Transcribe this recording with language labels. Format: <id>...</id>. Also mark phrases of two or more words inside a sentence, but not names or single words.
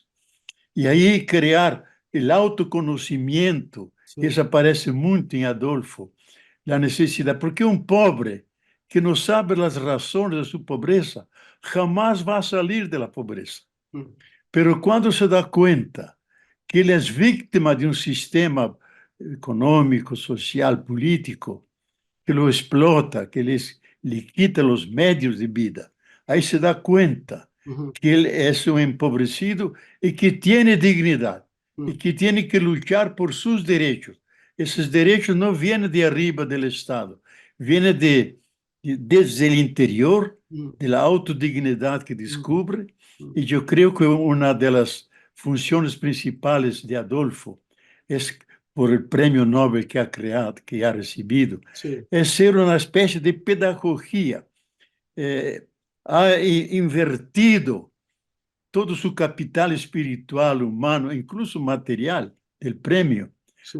<es>Y ahí crear el autoconocimiento, sí, eso aparece mucho en Adolfo, la necesidad, porque un pobre que no sabe las razones de su pobreza jamás va a salir de la pobreza. ujú, Pero cuando se da cuenta que</es> <pt>ele é vítima de um sistema econômico,</pt> <es>social, político, que lo explota,</es> <pt>que lhe quita os meios de vida, aí se dá conta ujú, que ele é um empobrecido e que tem dignidade e ujú, que tem que lutar por seus direitos. Esses direitos não vêm de arriba do Estado, vêm desde o interior, ujú, da autodignidade que ujú, descobre, ujú, e eu creio que uma das funções principais de Adolfo é</pt> <es>por el premio Nobel que ha creado, que ha recibido, sí, es ser una especie de pedagogía. Ha invertido todo su capital espiritual, humano, incluso material, del premio, sí,</es>